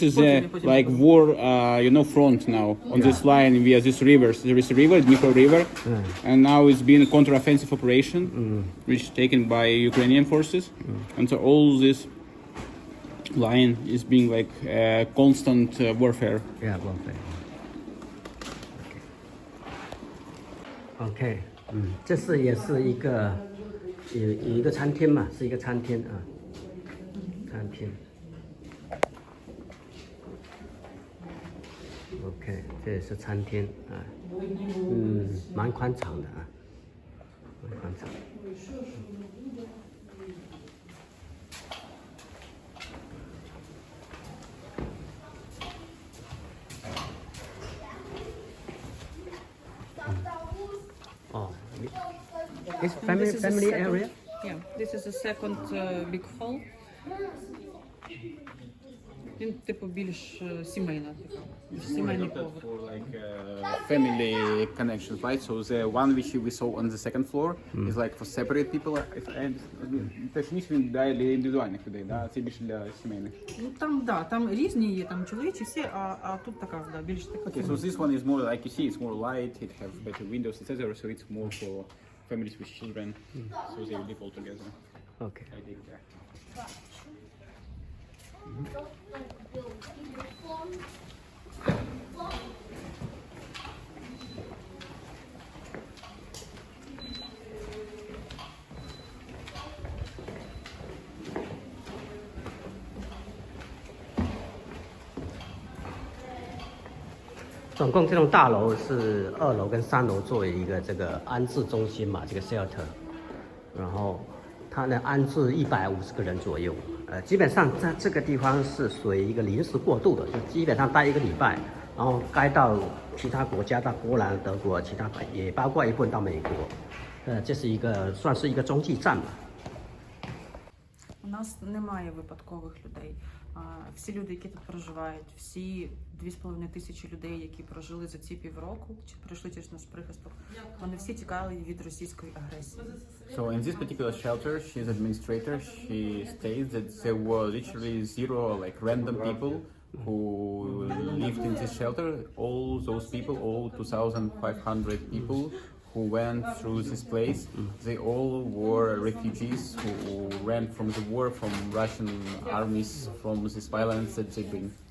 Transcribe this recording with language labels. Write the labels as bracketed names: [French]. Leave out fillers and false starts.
[English] this is a like war, front now on this line via this rivers. There is a river, Dnipro River, and now it's been a counter-offensive operation, which is taken by Ukrainian forces, and so all this line is being like constant warfare. Yeah, warfare. [Chinese] OK，这是也是一个有一个餐厅嘛，是一个餐厅啊，餐厅。 OK，这也是餐厅啊，蛮宽敞的啊，蛮宽敞。 [English] Oh, it's This is the family second- area. Yeah, this is the second big hall. [Ukrainian] Він типу більш сімейна така. Більш сімейний поверх. [English] For like family connections, right? So the one which we saw on the second floor is like for separate people. [Ukrainian] Точніше він для індивідуальних людей, да? Це більше для сімейних. Ну там різні є, там чоловічі всі, а тут така, більш така. [English] Okay, so this one is more like you see, it's more light. It has better windows, etc. So it's more for families with children, so they live all together. OK， I think that. [Chinese] 总共这栋大楼是2楼跟3楼作为一个这个安置中心嘛，这个 shelter， 然后它能安置150个人左右，基本上在这个地方是属于一个临时过渡的，就基本上待1个礼拜，然后该到其他国家，到波兰、德国，其他也包括一部分到美国，这是一个算是一个中继站吧。 [Ukrainian] У нас немає випадкових людей. Всі люди, які тут проживають, всі 2,5 тисячі людей, які прожили за ці півроку, чи пройшли через наш прихисток, вони всі тікали від російської агресії. [English] So in this particular shelter, she's administrator. She states that there were literally zero like random people who lived in this shelter. All those people, all 2,500 people who went through this place, they all were refugees who ran from the war, from Russian armies, from this violence that they bring.